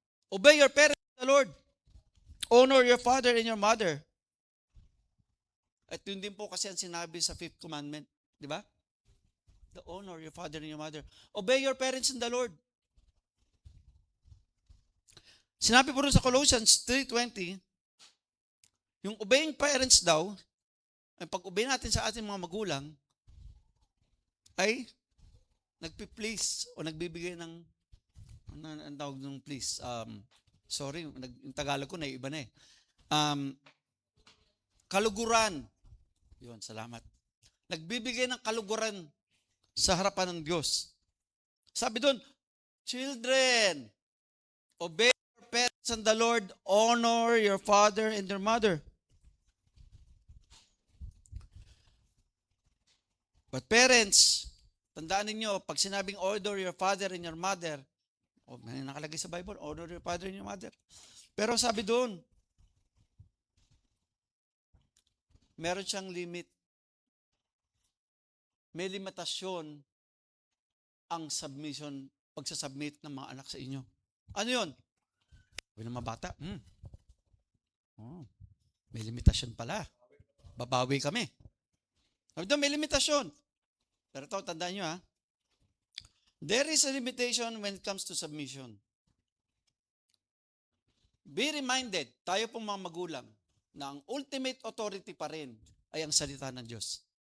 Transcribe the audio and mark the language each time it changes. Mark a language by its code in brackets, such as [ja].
[en] Obey your parents in the Lord. Honor your father and your mother. [tl] At yun din po kasi ang sinabi sa 5th commandment. Di ba? [en] The honor your father and your mother. Obey your parents in the Lord. [tl] Sinabi po rin sa Colossians 3:20, yung obeying parents daw, ang pag-obey natin sa ating mga magulang, ay nagpi-please o nagbibigay ng, ang tawag ng please, sorry, yung Tagalog ko na iba na eh. Kaluguran. Yun, salamat. Nagbibigay ng kaluguran sa harapan ng Diyos. Sabi doon, [en] children, obey your parents and the Lord, honor your father and your mother. But parents, [tl] tandaan ninyo, pag sinabing [en] honor your father and your mother, [tl] may nakalagay sa [en] Bible, honor your father and your mother. [tl] Pero sabi doon, meron siyang limit. May limitasyon ang submission, pagsasubmit ng mga anak sa inyo. Ano yun? Sabi ng mga bata, may limitasyon pala. Babawi kami. Sabi doon, may limitasyon. Pero ito, tandaan nyo ha. [en] There is a limitation when it comes to submission. Be reminded, [tl] tayo pong mga magulang, na ang ultimate authority pa rin ay ang salita ng Diyos.